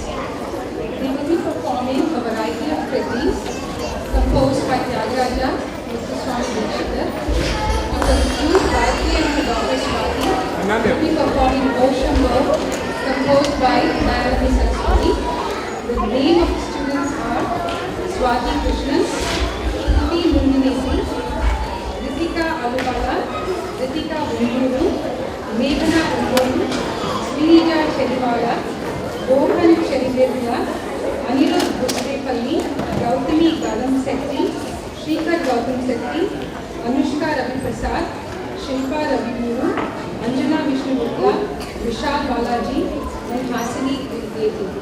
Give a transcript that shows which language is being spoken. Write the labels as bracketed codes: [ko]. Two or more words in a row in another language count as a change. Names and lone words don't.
[en] They will be performing a variety of kritis composed by Tyagaraja, Mr. Swami Dikshita. On the flute, Gayatri and her daughter Swati will be performing Oshambho, composed by Nayana Saraswati. The name of the students are Swati Krishnan, Kriti Mundanesi, Ritika Alubala, Ritika Unduru, Meghana Unduru, Srinija Cheriwala, Rohan Cherivela, Anirudh Bustepalli, Gautami Galam Sethi, Shrikar Gautam Sethi, Anushka Ravi Prasad, Shilpa Ravi Muru, Anjana Vishnu Gupta, Vishal Balaji, and Hasini Devi.